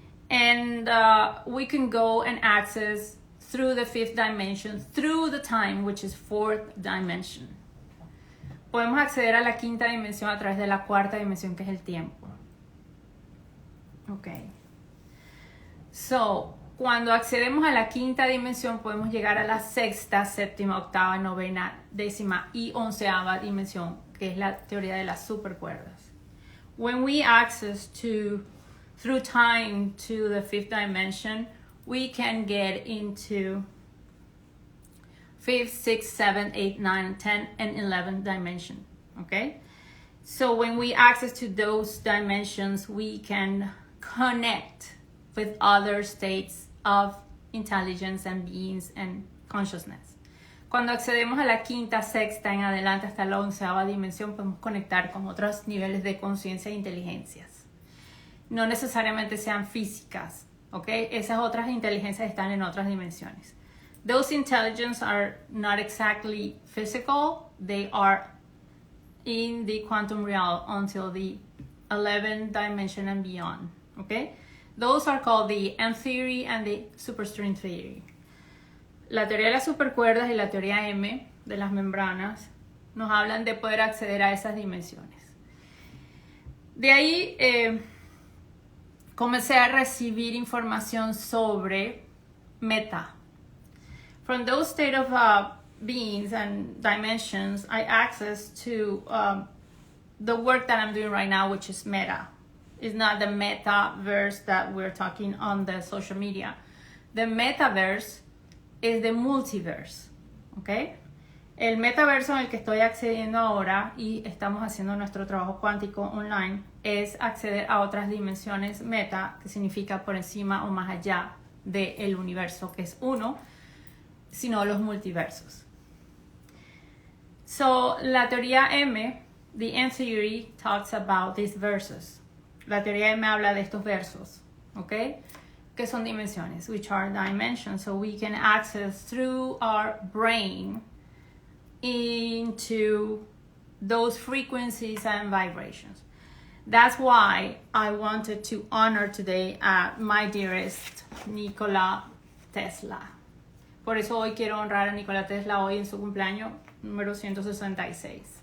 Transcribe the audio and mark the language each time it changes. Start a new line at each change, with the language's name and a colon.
English: And we can go and access through the fifth dimension, through the time, which is fourth dimension.
Spanish: Podemos acceder a la quinta dimensión a través de la cuarta dimensión, que es el tiempo. Okay. So, cuando accedemos a la quinta dimensión, podemos llegar a la sexta, séptima, octava, novena, décima y onceava dimensión, que es la teoría de las supercuerdas.
English: When we access through time to the fifth dimension, we can get into 5th, 6th, 7th, 8th, 9th, 10th, and 11th dimension, okay? So when we access to those dimensions, we can connect with other states of intelligence and beings and consciousness.
Spanish: Cuando accedemos a la quinta, sexta en adelante hasta la onceava dimensión, podemos conectar con otros niveles de conciencia e inteligencias. No necesariamente sean físicas, ¿ok? Esas otras inteligencias están en otras dimensiones.
English: Those intelligences are not exactly physical. They are in the quantum realm until the 11th dimension and beyond, ¿ok? Those are called the M theory and the superstring theory.
Spanish: La teoría de las supercuerdas y la teoría M de las membranas nos hablan de poder acceder a esas dimensiones. De ahí comencé a recibir información sobre meta.
English: From those state of beings and dimensions, I access to the work that I'm doing right now, which is meta. It's not the metaverse that we're talking on the social media. The metaverse is the multiverse, ¿ok?
Spanish: El metaverso en el que estoy accediendo ahora y estamos haciendo nuestro trabajo cuántico online es acceder a otras dimensiones meta, que significa por encima o más allá del universo, que es uno, sino los multiversos.
English: So,
Spanish: la teoría M,
English: the M theory, talks about these verses.
Spanish: La teoría M habla de estos versos, ¿ok? Que son dimensiones,
English: which are dimensions, so we can access through our brain into those frequencies and vibrations. That's why I wanted to honor today my dearest Nikola Tesla.
Spanish: Por eso hoy quiero honrar a Nikola Tesla hoy en su cumpleaños número 166.